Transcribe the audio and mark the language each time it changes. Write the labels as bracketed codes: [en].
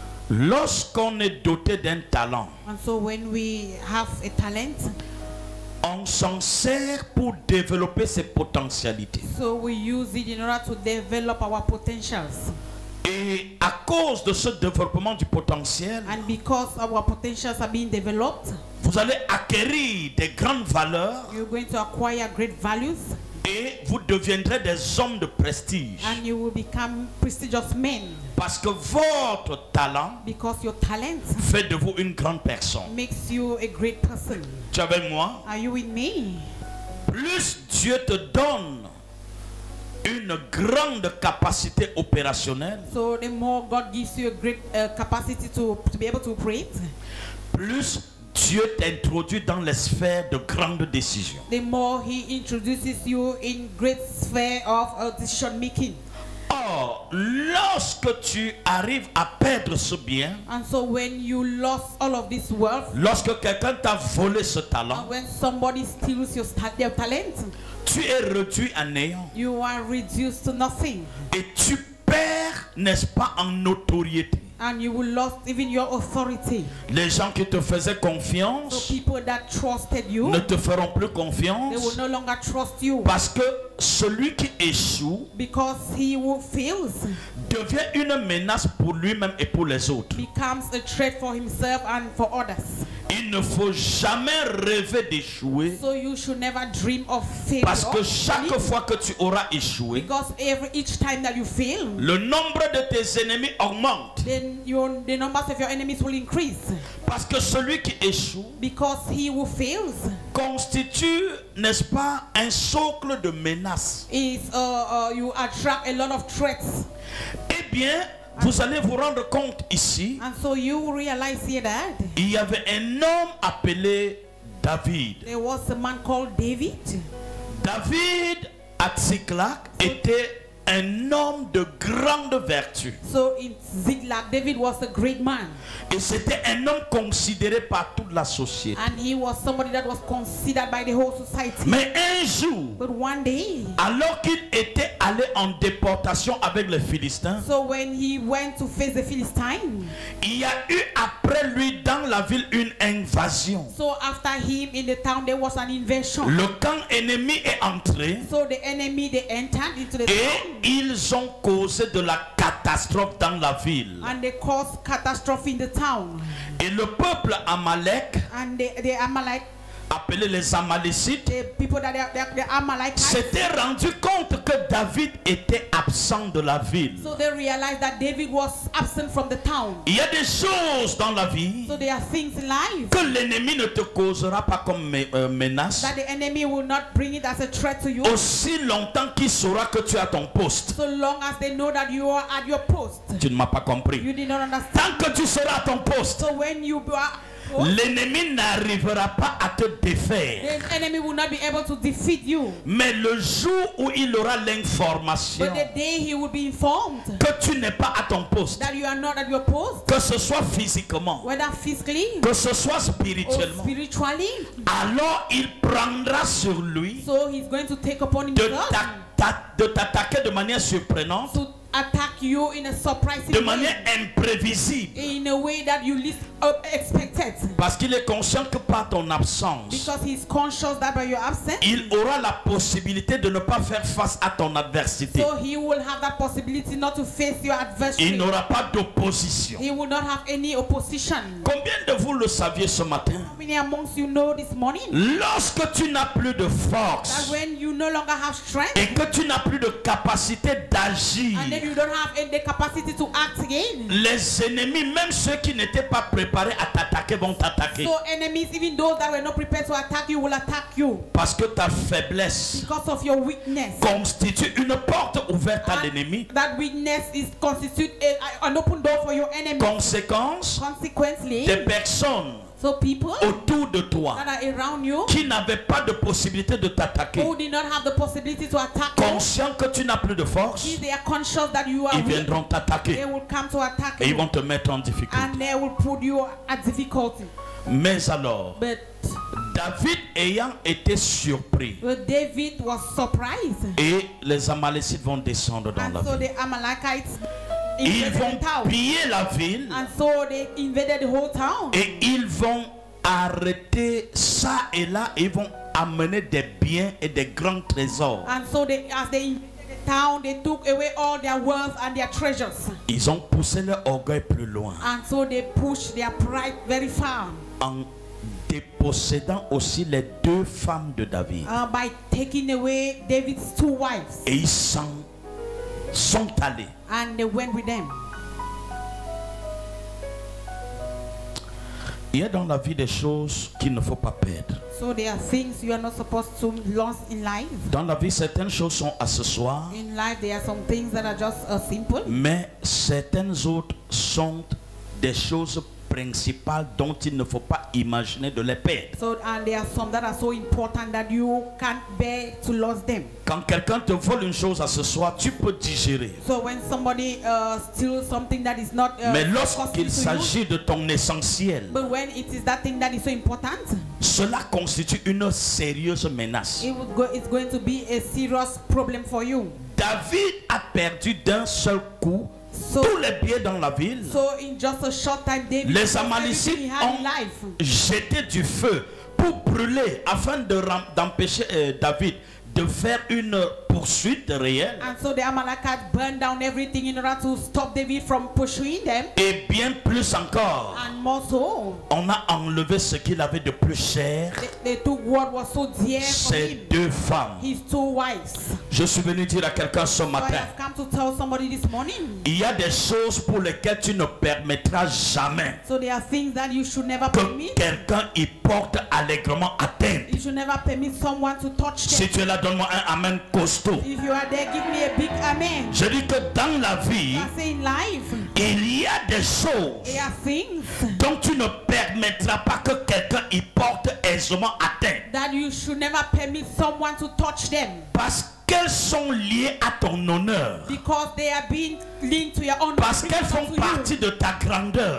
[fr] Lorsqu'on est doté d'un talent, [en] And so when we have a talent, [fr] on s'en sert pour développer ses potentialités. [en] so we use it in order to develop our potentials. [fr] Et à cause de ce développement du potentiel, [en] And because our potentials are being developed, [fr] vous allez acquérir des grandes valeurs [en] you're going to acquire great values [fr] et vous deviendrez des hommes de prestige. [en] and you will become prestigious men, [fr] Parce que votre talent [en] because your talent [fr] fait de vous une grande personne. [en] makes you a great person. [fr] Tu es avec moi? [en] Are you with me? [fr] Plus Dieu te donne une grande capacité opérationnelle, [en] So the more God gives you a great capacity to be able to operate, [fr] plus Dieu t'introduit dans les sphères de grandes décisions. [en] the more He introduces you in great sphere of decision making. [fr] Or, lorsque tu arrives à perdre ce bien, [en] And so when you lost all of this wealth, [fr] lorsque quelqu'un t'a volé ce talent, [en] and when somebody steals their talent, [fr] tu es réduit à néant [en] you are reduced to nothing, [fr] et tu perds, n'est-ce pas, en notoriété. [en] and you will lose even your authority. [fr] Les gens qui te faisaient [en] So [fr] confiance [en] people that trusted you, [fr] ne te feront plus [en] they [fr] confiance [en] will no longer trust you, [fr] parce que celui qui échoue [en] because he who fails [fr] devient une menace pour lui-même et pour les autres. [en] becomes a threat for himself and for others. [fr] Il ne faut jamais rêver d'échouer [en] So you should never dream of failure, [fr] parce que chaque fois que tu auras échoué, [en] because each time that you fail, [fr] le nombre de tes ennemis augmente. [en] then the numbers of your enemies will increase, [fr] Parce que celui qui échoue [en] because he who fails [fr] constitue, n'est-ce pas, un socle de menaces. [en] is you attract a lot of threats. [fr] Eh bien, vous allez vous rendre compte ici, [en] And so you realize here that [fr] il y avait un homme appelé David. [en] there was a man called David. [fr] David à Tsiklag était un homme de grande vertu. [en] So in Ziklag, David was a great man, [fr] Et c'était un homme considéré par toute la société. [en] and he was somebody that was considered by the whole society. [fr] Mais un jour, [en] But one day, [fr] alors qu'il était allé en déportation avec les Philistins, [en] so when he went to face the Philistines, [fr] il y a eu après lui dans la ville une invasion. [en] so after him in the town there was an invasion. [fr] Le camp ennemi est entré [en] So the enemy, they entered into the town, [fr] et ils ont causé de la catastrophe dans la ville. [en] and they caused catastrophe in the town. [fr] Et le peuple Amalek, [en] And the Amalek, [fr] appelé les Amalécites, [en] the people that the Amalekites, [fr] s'étaient rendu compte que David était absent de la ville. [en] so they realized that David was absent from the town. [fr] Il y a des choses dans la vie [en] So there are things in life [fr] que l'ennemi ne te causera pas comme menace [en] that the enemy will not bring it as a threat to you, [fr] aussi longtemps qu'il saura que tu as ton poste. [en] so long as they know that you are at your post. [fr] Tu ne m'as pas compris. [en] You did not understand. [fr] Tant que tu seras à ton poste, [en] So when you are, [fr] l'ennemi n'arrivera pas à te défaire. [en] the enemy will not be able to defeat you. [fr] Mais le jour où il aura l'information [en] But the day he will be informed [fr] que tu n'es pas à ton poste, [en] that you are not at your post, [fr] que ce soit physiquement, [en] whether physically [fr] que ce soit [en] or [fr] spirituellement, [en] spiritually, [fr] alors il prendra sur lui [en] so he's going to take upon [fr] de [en] himself [fr] t'attaquer de manière surprenante, [en] to attack you in a surprising [fr] de [en] way, [fr] manière imprévisible, [en] in a way that you least expected, [fr] parce qu'il est conscient que par ton absence, [en] because he's conscious that by your absence, [fr] il aura la possibilité de ne pas faire face à ton adversité. [en] so he will have that possibility not to face your [fr] Il [en] adversary. [fr] n'aura pas d'opposition. [en] He will not have any opposition. [fr] Combien de vous le saviez ce matin? [en] How many amongst you know this morning [fr] Lorsque tu n'as plus de [en] that [fr] force [en] when you no longer have strength, [fr] et que tu n'as plus de capacité d'agir, [en] and then you don't have the capacity to act again, [fr] les ennemis, même ceux qui n'étaient pas préparés à t'attaquer, vont t'attaquer. [en] so enemies, even those that were not prepared to attack you, will attack you [fr] Parce que ta faiblesse [en] because of your weakness. [fr] constitue une porte ouverte à [en] And [fr] l'ennemi. [en] that weakness is constitute an open door for your enemy. [fr] Conséquence, [en] Consequently, [fr] des personnes [en] So people [fr] autour de toi [en] that are around you [fr] qui n'avaient pas de possibilité de t'attaquer, [en] who did not have the possibility to attack you, [fr] conscients que tu n'as plus de force, [en] if they are conscious that you are [fr] ils [en] weak, [fr] viendront t'attaquer [en] they will come to attack [fr] et ils [en] you [fr] vont te mettre en difficulté. [en] and they will put you at difficulty. [fr] Mais alors, [en] But [fr] David ayant été surpris, [en] David was surprised, [fr] et les Amalécites vont descendre dans [en] and [fr] la [en] so [fr] ville. [en] the Amalekites [fr] Ils [en] invaded [fr] vont [en] the town, [fr] piller la ville [en] and so they invaded the whole town, [fr] et ils vont arrêter ça et là, ils vont amener des biens et des grands trésors. [en] and so as they invaded the town, they took away all their wealth and their treasures, [fr] Ils ont poussé leur orgueil plus loin [en] and so they pushed their pride very far, [fr] en dépossédant aussi les 2 femmes de David. [en] by taking away David's 2 wives, [fr] Et ils s'en sont allés. [en] and they went with them. [fr] Il y a dans la vie des choses qu'il ne faut pas perdre. [en] So there are things you are not supposed to lose in life. [fr] Dans la vie, certaines choses sont accessoires, [en] In life, there are some things that are just simple, [fr] mais certaines autres sont des choses principales dont il ne faut pas imaginer de les perdre. [en] so and there are some that are so important that you can't bear to lose them. [fr] Quand quelqu'un te vole une chose accessoire, tu peux digérer. [en] So when somebody steals something that is not [fr] Mais [en] costly [fr] lorsqu'il [en] to [fr] s'agit de ton essentiel, [en] you, but when it is that thing that is so important, [fr] cela constitue une sérieuse menace. [en] it's going to be a serious problem for you. [fr] David a perdu d'un seul coup tous les biens dans la ville. [en] So in just a short time, David [fr] Les [en] lost [fr] Amalécites [en] everything he had in [fr] ont [en] life. [fr] jeté du feu pour brûler afin d'empêcher David de faire une poursuite réelle. [en] And so the Amalekites burned down everything in order to stop David from pursuing them. [fr] Et bien plus encore, [en] And more so, [fr] on a enlevé ce qu'il avait de plus cher, [en] they took what was so dear for [fr] ces [en] him, [fr] 2 femmes. [en] his 2 wives. [fr] Je suis venu dire à quelqu'un ce [en] So I [fr] matin, [en] have come to tell somebody this morning. [fr] il y a des choses pour lesquelles tu ne permettras jamais [en] So there are things that you should never [fr] que [en] permit. [fr] quelqu'un y porte allègrement atteinte. [en] You should never permit someone to touch [fr] Si [en] them. [fr] tu es là, donne-moi un amen costaud. [en] If you are there, give me a big amen. [fr] Je dis que dans la vie, [en] I say in life, [fr] il y a des choses [en] there are things [fr] dont tu ne permettras pas que quelqu'un y porte aisément atteinte. [en] that you should never permit someone to touch them, [fr] Parce qu'elles sont liées à ton honneur. [en] because they are being linked to your own. [fr] Parce qu'elles font partie de ta grandeur.